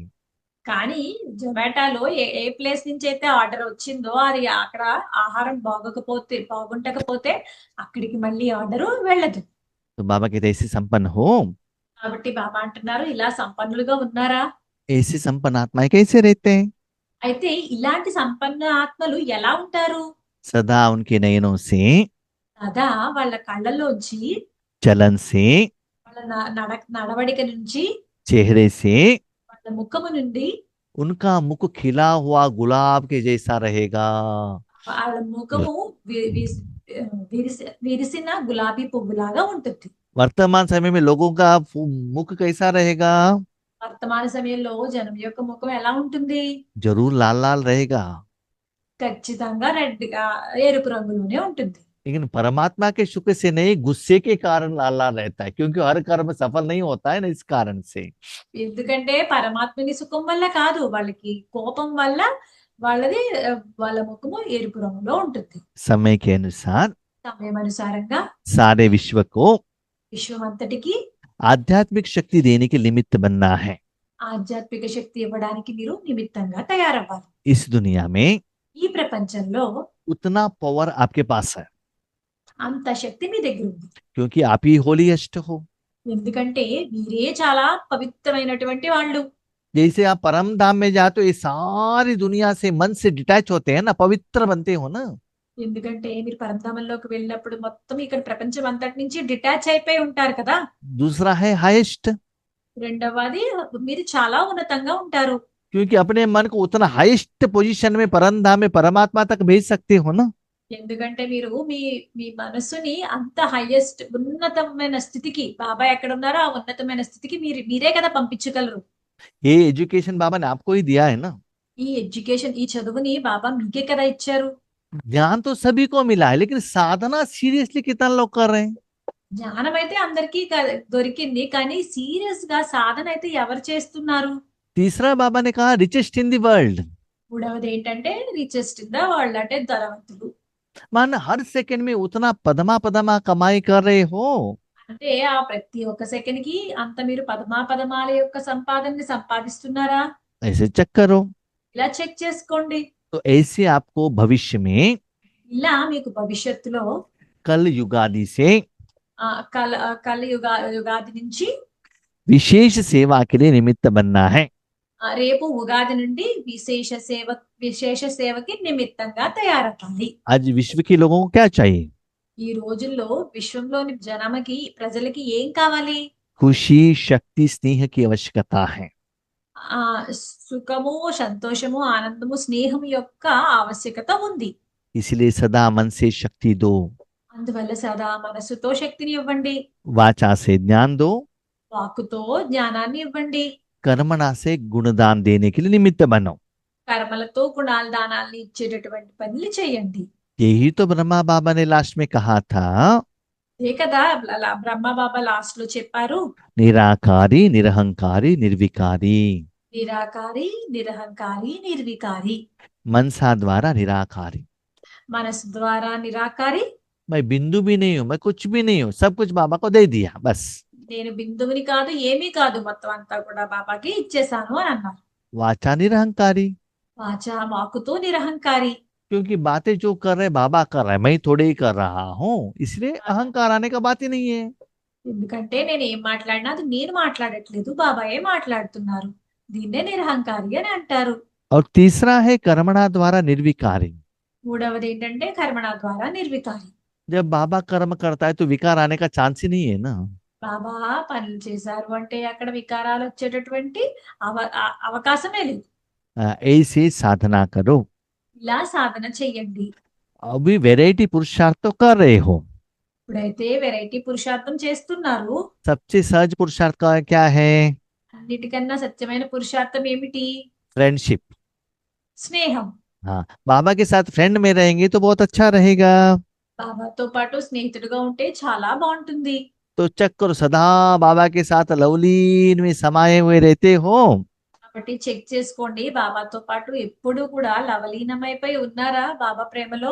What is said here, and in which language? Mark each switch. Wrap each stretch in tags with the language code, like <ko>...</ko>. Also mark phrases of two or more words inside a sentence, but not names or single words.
<te>కానీ జొమాటోలో ఏ ఏ ప్లేస్ నుంచి అయితే ఆర్డర్ వచ్చిందో అది అక్కడ ఆహారం బాగుండకపోతే అక్కడికి మళ్ళీ ఆర్డర్ వెళ్ళదు.</te> <hi>तो बाबा कहते ऐसे संपन्न हो,</hi> <te>కాబట్టి బాబా అంటున్నారు ఇలా సంపన్నులుగా ఉన్నారా?</te> <hi>ऐसे संपन्न आत्माएं कैसे रहते हैं।</hi> <te>అయితే ఇలాంటి సంపన్న ఆత్మలు ఎలా ఉంటారు?</te> <hi>सदा उनके नयनों से,</hi> <te>కదా వాళ్ళ కళ్ళలోంచి,</te> <hi>चलन से,</hi> <te>వాళ్ళ నడవడిక నుంచి,</te> <hi>चेहरे से</hi> <te>వాళ్ళ ముఖము నుండి</te> <hi>उनका मुख खिला हुआ गुलाब के जैसा रहेगा।</hi> <te>వాళ్ళ ముఖము విరిసిన గులాబీ పువ్వులాగా ఉంటుంది.</te> <hi>वर्तमान समय में लोगों का मुख कैसा रहेगा।</hi> <te>వర్తమాన సమయంలో జనం యొక్క ముఖం ఎలా ఉంటుంది?</te> <hi>जरूर लाल लाल रहेगा,</hi> <te>ఖచ్చితంగా రెడ్గా ఎరుపు రంగులోనే ఉంటుంది.</te> <hi>लेकिन परमात्मा के शुक्र से नहीं, गुस्से के कारण लाल लाल रहता है, क्योंकि हर कर्म सफल नहीं होता है ना, इस कारण से।</hi> <te>ఎందుకంటే పరమాత్మని సుఖం వల్ల కాదు, వాళ్ళకి కోపం వల్ల వాళ్ళ ముఖము ఎరుపు రంగులో ఉంటుంది.</te> <hi>समय के अनुसार</hi> <te>సమయం అనుసారంగా</te> <hi>सारे विश्व को</hi> <te>విశ్వం అంతటికి</te> <hi>आध्यात्मिक शक्ति देने के निमित्त बनना है।</hi> <te>ఆధ్యాత్మిక శక్తి ఇవ్వడానికి మీరు నిమిత్తంగా తయారవ్వాలి.</te> <hi>इस दुनिया में</hi> <te>ఈ ప్రపంచంలో</te> <hi>उतना पावर आपके पास है,</hi> <te>అంత శక్తి మీ దగ్గర ఉంది.</te> <hi>क्योंकि आप ही होलीएस्ट हो।</hi> <te>ఎందుకంటే మీరే చాలా పవిత్రమైనటువంటి వాళ్ళు.</te> <hi>जैसे आप परम धाम में जाते हो, ये सारी दुनिया से मन से डिटैच होते हैं ना, पवित्र बनते हो ना।</hi> <te>ఎందుకంటే మీరు పరంధామంలోకి వెళ్ళినప్పుడు మొత్తం ఇక్కడ ప్రపంచం అంతటి నుంచి డిటాచ్ అయిపోయి ఉంటారు కదా.</te> <hi>दूसरा है हाईएस्ट,</hi> <te>రెండవది మీరు చాలా ఉన్నతంగా ఉంటారు.</te> <hi>क्योंकि अपने मन को उतना</hi> <en>highest position</en> <hi>में परम धाम में परमात्मा तक भेज सकते हो ना।</hi> <te>ఎందుకంటే మీరు మీ మీ మనసుని అంత హైయెస్ట్ ఉన్నతమైన స్థితికి, బాబా ఎక్కడ ఉన్నారో ఆ ఉన్నతమైన స్థితికి మీరే కదా పంపించగలరు.</te> <hi>ये एजुकेशन बाबा ने आपको ही दिया है ना।</hi> <te>ఈ ఎడ్యుకేషన్, ఈ చదువుని బాబా మీకే కదా ఇచ్చారు.</te> <hi>ज्ञान तो सभी को मिला है, लेकिन साधना सीरियसली कितना लोग कर रहे हैं।</hi> <te>జ్ఞానం అయితే అందరికీ దొరికింది, కానీ సీరియస్ గా సాధన అయితే ఎవరు చేస్తున్నారు?</te> <hi>तीसरा बाबा ने कहा</hi> <en>richest in the world,</en> <te>మూడవది ఏంటంటే</te> <en>richest in the world,</en> <te>అంటే ధనవంతులు.</te> <hi>मान हर सेकंड में उतना पदमा पदमा कमाई कर रहे हो,</hi> <te>అంటే ఆ ప్రతి ఒక్క సెకండ్ కి అంత మీరు పదమాల యొక్క సంపాదనని సంపాదిస్తున్నారా?</te> <hi>ऐसे चेक करो।</hi> <te>ఇలా చెక్ చేసుకోండి.</te> <hi>तो ऐसे आपको भविष्य में</hi> <te>ఇలా మీకు భవిష్యత్తులో</te> <hi>कल युगादि से</hi> <te>యుగాది నుంచి</te> <hi>विशेष सेवा के लिए निमित्त बनना है।</hi> <te>రేపు ఉగాది నుండి విశేష సేవకి నిమిత్తంగా తయారవ్వాలి.</te> <hi>आज विश्व के लोगों को क्या चाहिए?</hi> <te>ఈ రోజుల్లో విశ్వంలోని ప్రజలకి ఏం కావాలి?</te> <hi>खुशी, शक्ति, स्नेह की आवश्यकता है।</hi> <te>ఆ సుఖము, సంతోషము, ఆనందము, స్నేహం యొక్క ఆవశ్యకత ఉంది.</te> <hi>इसलिए सदा मन से शक्ति दो,</hi> <te>అందువల్ల సదా మనసుతో శక్తిని ఇవ్వండి,</te> <hi>वाचा से ज्ञान दो,</hi> <te>వాక్కుతో జ్ఞానాన్ని ఇవ్వండి,</te> <hi>कर्मणा से गुणदान देने के लिए निमित्त बनो।</hi> <te>కర్మలతో గుణాల దానాల్ని ఇచ్చేటటువంటి పనులు చేయండి.</te> <hi>यही तो ब्रह्मा बाबा ने लास्ट में कहा था,</hi> <te>ఏ కదా బ్రహ్మ బాబా లాస్ట్ లో చెప్పారు,</te> <hi>निराकारी, निरहंकारी, निर्विकारी।</hi> <te>నిరాకారి, నిరహంకారి, నిర్వికారి.</te> <hi>मनसा द्वारा निराकारी।</hi> <te>మనసు ద్వారా నిరాకారి,</te> <hi>मैं बिंदु भी नहीं हूं, मैं कुछ भी नहीं हूं, सब कुछ बाबा को दे दिया बस।</hi> <te>నేను బిందువుని కాదు, ఏమీ కాదు, మొత్తం అంతా కూడా బాబాకి ఇచ్చేసాను అని అన్నారు.</te> <hi>वाचा निरहंकारी,</hi> <te>వాచా వాక్కుతో నిరహంకారి.</te> <hi>क्योंकि बातें जो कर रहे बाबा कर रहे, मैं थोड़े ही कर रहा हूँ, इसलिए अहंकार आने का बात ही नहीं है।</hi> <te>ఎందుకంటే నేను ఏం మాట్లాడినా అది నేను మాట్లాడట్లేదు, బాబాయే మాట్లాడుతున్నారు. దీన్నే నిరహంకారి అని అంటారు.</te> <hi>और तीसरा है कर्मणा द्वारा निर्विकारी।</hi> <te>మూడవది ఏంటంటే కర్మణ ద్వారా నిర్వికారి.</te> <hi>जब बाबा कर्म करता है तो विकार आने का चांस ही नहीं है ना।</hi> <te>బాబా పనులు చేశారు అంటే అక్కడ వికారాలు వచ్చేటటువంటి అవకాశమే లేదు.</te> <hi>ऐसे साधना करो।</hi> <te>ఇలా సాధన చెయ్యండి.</te> <hi>अभी वैरायटी पुरुषार्थ तो कर रहे हो।</hi> <te>ఇప్పుడైతే వెరైటీ పురుషార్థం చేస్తున్నారు.</te> <hi>सबसे सहज पुरुषार्थ का क्या है?</hi> <te>అన్నిటికన్నా సత్యమైన పురుషార్థం ఏమిటి?</te> <hi>फ्रेंडशिप।</hi> <te>స్నేహం.</te> <hi>हाँ, बाबा के साथ फ्रेंड में रहेंगे तो बहुत अच्छा रहेगा।</hi> <te>బాబాతో పాటు స్నేహితుడిగా ఉంటే చాలా బాగుంటుంది.</te> <hi>तो चेक करो, सदा बाबा के साथ लवलीन में समाये हुए रहते हो।</hi> <te>కాబట్టి చెక్ చేసుకోండి, బాబాతో పాటు ఎప్పుడు కూడా లవలీనమైపోయి ఉన్నారా బాబా ప్రేమలో?</te>